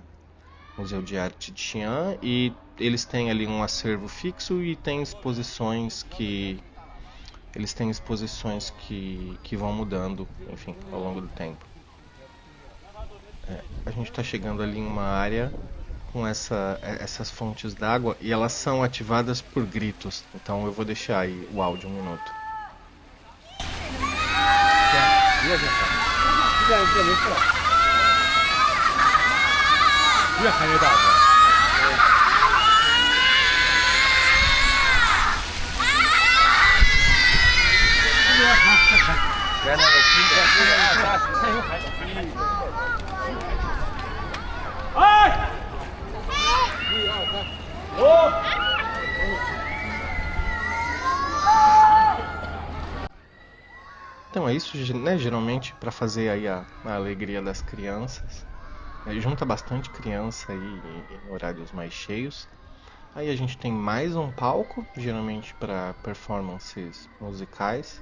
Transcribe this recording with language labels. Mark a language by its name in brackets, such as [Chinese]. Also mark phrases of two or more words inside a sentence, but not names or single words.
[Portuguese] Museu de Arte de Xi'an, e eles têm ali um acervo fixo e tem exposições que vão mudando, enfim, ao longo do tempo. A gente está chegando ali em uma área com essas fontes d'água e elas são ativadas por gritos. Então eu vou deixar aí o áudio um minuto. [Chinese] 越喊越大声。原来我听见还有海岛。哎！一二三，走！ [Portuguese] Então é isso, né? Geralmente para fazer aí a alegria das crianças. Junta bastante criança aí em horários mais cheios. Aí a gente tem mais um palco, geralmente para performances musicais.